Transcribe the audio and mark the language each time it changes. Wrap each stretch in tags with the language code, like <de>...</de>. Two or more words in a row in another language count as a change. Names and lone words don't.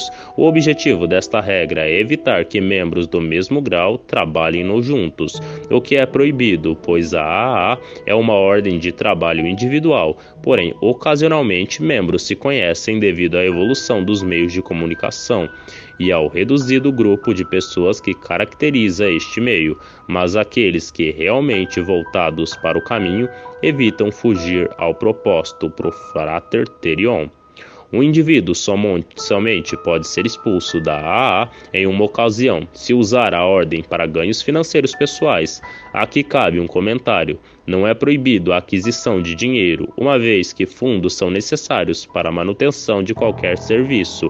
<pt>O objetivo desta regra é evitar que membros do mesmo grau trabalhem juntos, o que é proibido, pois a AA é uma ordem de trabalho individual, porém ocasionalmente membros se conhecem devido à evolução dos meios de comunicação e ao reduzido grupo de pessoas que caracteriza este meio, mas aqueles que realmente voltados para o caminho evitam fugir ao proposto pro frater terion. Um indivíduo somente pode ser expulso da AA em uma ocasião, se usar a ordem para ganhos financeiros pessoais. Aqui cabe um comentário. Não é proibido a aquisição de dinheiro, uma vez que fundos são necessários para a manutenção de qualquer serviço.</pt>